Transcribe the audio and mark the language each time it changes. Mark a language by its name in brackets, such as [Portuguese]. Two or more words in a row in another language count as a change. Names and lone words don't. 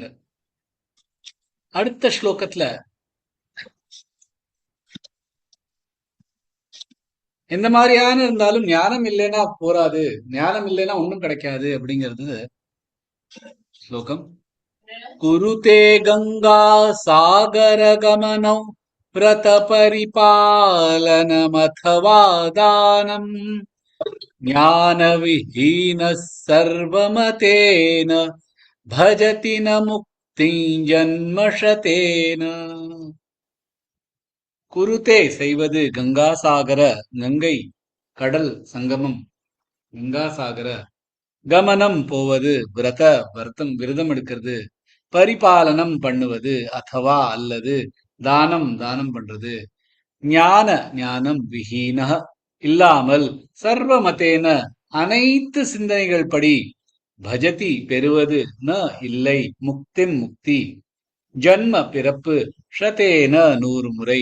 [Tamil] அடுத்த ஸ்லோகத்துல எந்த மாதிரியான இருந்தாலும் ஞானம் இல்லைன்னா போராது, ஞானம் இல்லைன்னா ஒண்ணும் கிடைக்காது அப்படிங்கிறது ஸ்லோகம். [Sanskrit] कुरुते गङ्गा सागर गमनम् व्रत परिपालनमथवा दानम् ज्ञानविहीनः सर्वमतेन भजति न मुक्तिं जन्मशतेन. [Tamil] குருதே செய்வது கங்காசாகர, கங்கை கடல் சங்கமம், கங்காசாகர. கமனம் போவது, விரதம் எடுக்கிறது, பரிபாலனம் பண்ணுவது, அத்தவா அல்லது, தானம் பண்றது, ஞானம் விஹீன இல்லாமல், சர்வமதேன அனைத்து சிந்தனைகள் படி, பஜதி பெறுவது, ந இல்லை, முக்தி ஜன்ம பிறப்பு, ஷதேன 100 முறை.